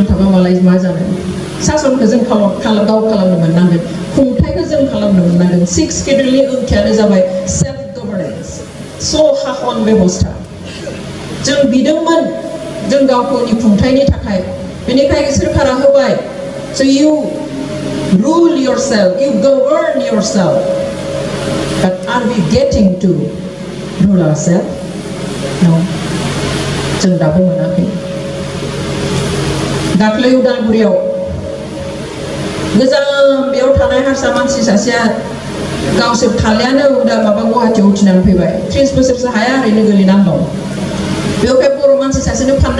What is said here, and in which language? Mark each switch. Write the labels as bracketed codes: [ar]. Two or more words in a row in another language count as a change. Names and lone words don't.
[brx] थाबा मालाय मा जानो सासनखौ जों गाव खालामनो मोननांगोन खुंथायखौ जों खालामनो मोननांगोन 6 शेड्युलनि ओंथियानो जाबाय [en] self governance [brx] शासन बेबस्था जों बिदोंमोन जों गावनि खुंथायनि थाखाय बेनिखायनो सोरखारा होबाय [en] so you rule yourself you govern yourself but are we getting to rule ourselves no [brx] जों दाबो मोनाखै दाख्लै उदालगुरियाव गोजाम बेयाव थानाय हारसा मानसि सासेया गावसोर थालियानो माबा गुवाहाटियाव उथिनानै फैबाय 30 बोसोरसो हाया ओरैनो गोलैनानै दं बेवहाय बर' मानसि सासेनो फाननो